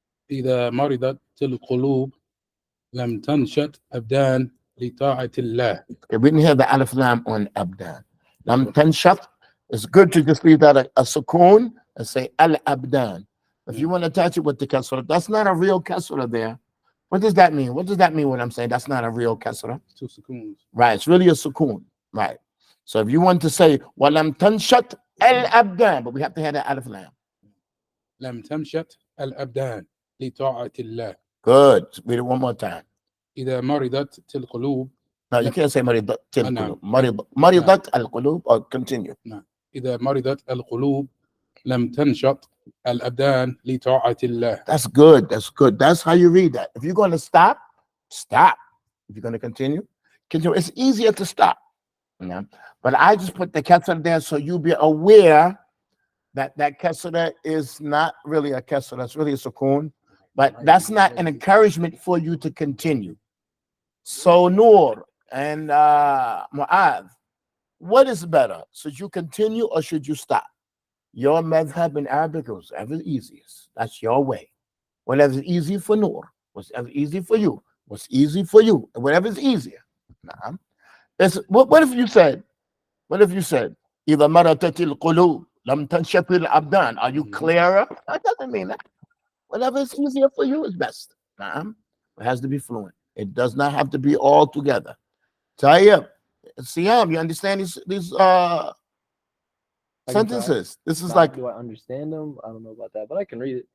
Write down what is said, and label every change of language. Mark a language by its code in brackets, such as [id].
[ar] إذا مرضت القلوب لم تنشط أبدان لطاعة الله. [en] Okay, we didn't hear the alif lam on abdan. Lam tanshaf. It's good to just leave that a sukoon and say al abdan. If you want to attach it with the kasra, that's not a real kasra there. What does that mean? What does that mean when I'm saying that's not a real kasra? 2 seconds. Right, it's really a sukoon. Right. So if you want to say walam tanshat al abdan, but we have to have that alif lam. [ar] لم تنشط الأبدان لطاعة الله. [en] Good. Read it one more time. [ar] إذا مرضت القلوب. [en] No, you can't say maridat [ar] نعم. maridat al qulub, or continue. إذا مرضت القلوب لم تنشط الأبدان لطاعة الله. [en] That's good. That's how you read that. If you're going to stop. If you're going to continue. It's easier to stop. You know? But I just put the kasra there so you be aware that kasra is not really a kasra. That's really a sukoon. But that's not an encouragement for you to continue. So Noor and Mu'adh, what is better? Should you continue or should you stop? Your madhab in Arabic is whatever is easiest. That's your way. Whatever is easy for Noor, whatever is easy for you, what's easy for you, and whatever is easier. Nah. What if you said, إذا مرتت القلوب لم تنشف الأبدان? Are you clearer? That doesn't mean that. Whatever is easier for you is best. Nah. It has to be fluent. It does not have to be all together. Tayyib, Siyam, you understand these sentences? This is like. Do I understand them? I don't know about that, but I can read it.